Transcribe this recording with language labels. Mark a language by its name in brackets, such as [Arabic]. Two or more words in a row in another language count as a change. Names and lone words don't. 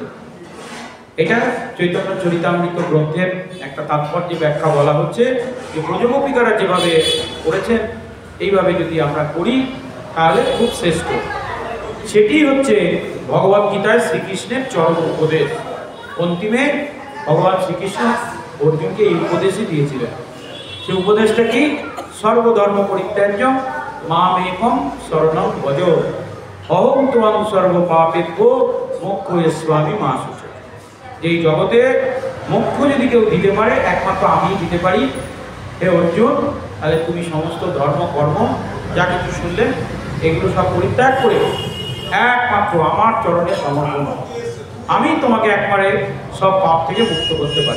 [Bangla] এটা চৈতন্য চরিতামৃত গ্রন্থের একটা তাৎপর্য ব্যাখ্যা বলা হচ্ছে যে ব্রজগোপিকারা যেভাবে করেছেন এইভাবে যদি আমরা করি তাহলে খুব শ্রেষ্ঠ। সেটি হচ্ছে ভগবদ্গীতায় শ্রীকৃষ্ণের চরম উপদেশ। অন্তিমে ভগবান শ্রীকৃষ্ণ অর্জুনকে এই উপদেশই দিয়েছিলেন। সেই উপদেশটা কি? [Sanskrit] सर्वधर्म परित्याज्य मामेकं शरणं भज अहं त्वं सर्व पापेभ्यो मोक्षयस्यामि मा शुच। [Bangla] এই জগতে মোক্ষ যদি কেউ দিতে পারে একমাত্র আমিই দিতে পারি। হে অর্জুন, তাহলে তুমি সমস্ত ধর্ম কর্ম যা কিছু শুনলেন এগুলো সব পরিত্যাগ করে একমাত্র আমার চরণে সমর্পণ, আমি তোমাকে একবারে সব পাপ থেকে মুক্ত করতে পারি।